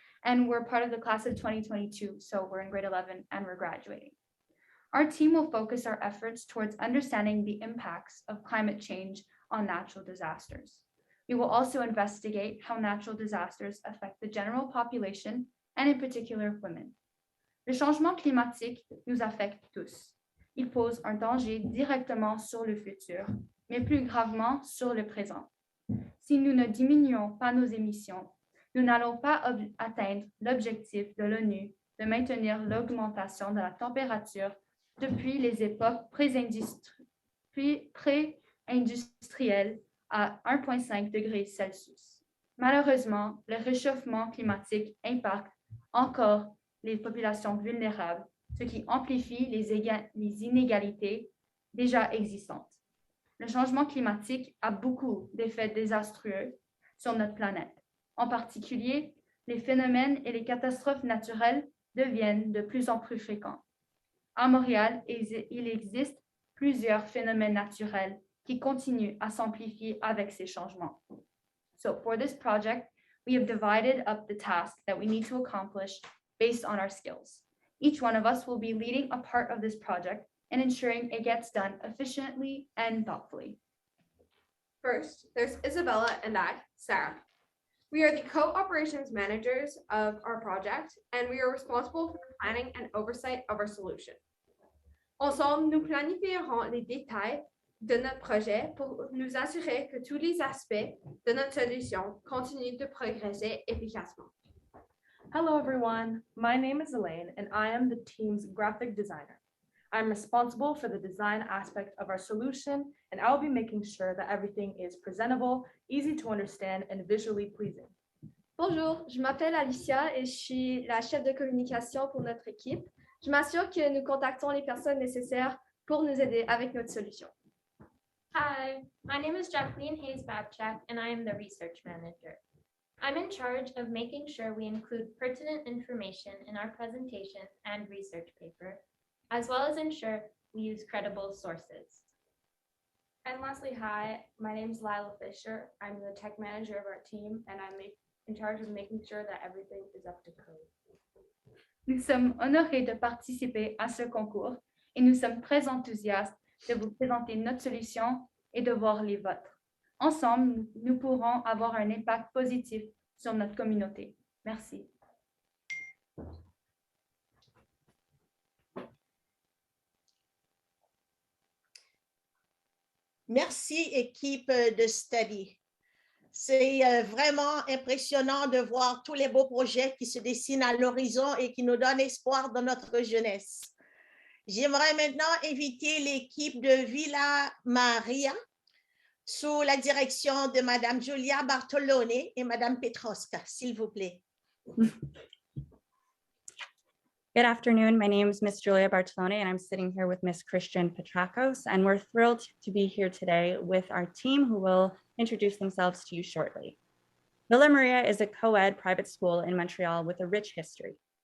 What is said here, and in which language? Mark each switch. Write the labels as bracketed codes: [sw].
[en] And we're part of the class of 2022, so we're in grade 11 and we're graduating. Our team will focus our efforts towards understanding the impacts of climate change on natural disasters. We will also investigate how natural disasters affect the general population and in particular women. [fr] Le changement climatique nous affecte tous. Il pose un danger directement sur le futur, mais plus gravement sur le présent. Si nous ne diminuons pas nos émissions, nous n'allons pas atteindre l'objectif de l'ONU de maintenir l'augmentation de la température depuis les époques pré-industrielles à 1,5 degrés Celsius. Malheureusement, le réchauffement climatique impacte encore les populations vulnérables, ce qui amplifie les inégalités déjà existantes. Le changement climatique a beaucoup d'effets désastreux sur notre planète. En particulier, les phénomènes et les catastrophes naturelles deviennent de plus en plus fréquents. À Montréal, il existe plusieurs phénomènes naturels qui continuent à s'amplifier avec ces changements. [en] So for this project, we have divided up the task that we need to accomplish based on our skills. Each one of us will be leading a part of this project and ensuring it gets done efficiently and thoughtfully. First, there's Isabella and I, Sarah. We are the co-operations managers of our project, and we are responsible for the planning and oversight of our solution. [fr] Ensemble, nous planifierons les détails de notre projet pour nous assurer que tous les aspects de notre solution continuent de progresser efficacement. [en] Hello, everyone. My name is Elaine, and I am the team's graphic designer. I'm responsible for the design aspect of our solution, and I'll be making sure that everything is presentable, easy to understand, and visually pleasing. [fr] Bonjour, je m'appelle Alicia et je suis la chef de communication pour notre équipe. Je m'assure que nous contactons les personnes nécessaires pour nous aider avec notre solution. [en] Hi, my name is Jacqueline Hayes-Babchak, and I am the research manager. I'm in charge of making sure we include pertinent information in our presentation and research paper, as well as ensure we use credible sources. And lastly, hi, my name is Lila Fisher. I'm the tech manager of our team, and I'm in charge of making sure that everything is up to code. [fr] Nous sommes honorés de participer à ce concours et nous sommes très enthousiastes de vous présenter notre solution et de voir les vôtres. Ensemble, nous pourrons avoir un impact positif sur notre communauté. Merci. Merci, équipe de study. C'est vraiment impressionnant de voir tous les beaux projets qui se dessinent à l'horizon et qui nous donnent espoir dans notre jeunesse. J'aimerais maintenant inviter l'équipe de Villa Maria sous la direction de Madame Julia Bartolone et Madame Petroska, s'il vous plaît. [en] Good afternoon. My name is Miss Julia Bartolone, and I'm sitting here with Miss Christian Petrakos, and we're thrilled to be here today with our team who will introduce themselves to you shortly. Villa Maria is a co-ed private school in Montreal with a rich history.